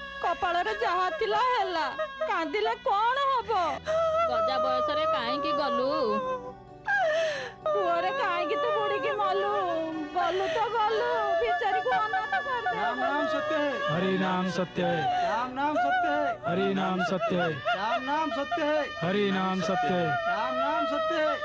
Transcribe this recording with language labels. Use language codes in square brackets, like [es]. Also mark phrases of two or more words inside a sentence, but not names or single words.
[or] କପାଳରେ ଯାହା ଥିଲା ହେଲା, କାନ୍ଦିଲେ କଣ ହବ? ଗଜା ବୟସରେ କାହିଁକି ଗଲୁ? ପୁଅରେ କାହିଁକି ତୁ ବୁଡ଼ିକି ମଲୁ? ଗଲୁ ତ ଗଲୁ, ବିଚାରୀକୁ ଅନାଥ କରିଦେ। [hi] राम नाम सत्य है, हरि नाम सत्य है, राम नाम सत्य है, हरि नाम सत्य है, राम नाम सत्य है, हरि नाम सत्य है, राम नाम सत्य है।